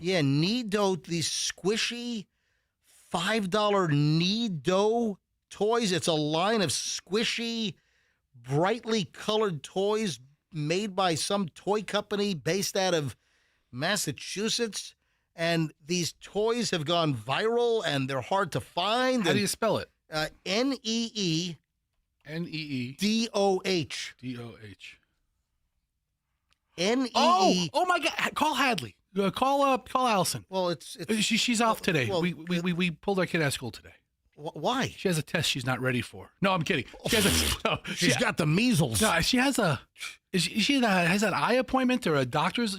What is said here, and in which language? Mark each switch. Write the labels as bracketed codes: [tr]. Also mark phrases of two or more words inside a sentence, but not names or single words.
[en] Yeah, Nido, these squishy $5 Nido toys. It's a line of squishy, brightly colored toys made by some toy company based out of Massachusetts. And these toys have gone viral, and they're hard to find. How do you spell it? N-E-E. N-E-E. D-O-H. D-O-H. NEE. Oh my God! Call Hadley. Call Allison. Well, it's she's off today. well, we pulled our kid out of school today. Why? She has a test she's not ready for. No, I'm kidding. She has She's got the measles. No, she has has an eye appointment or a doctor's.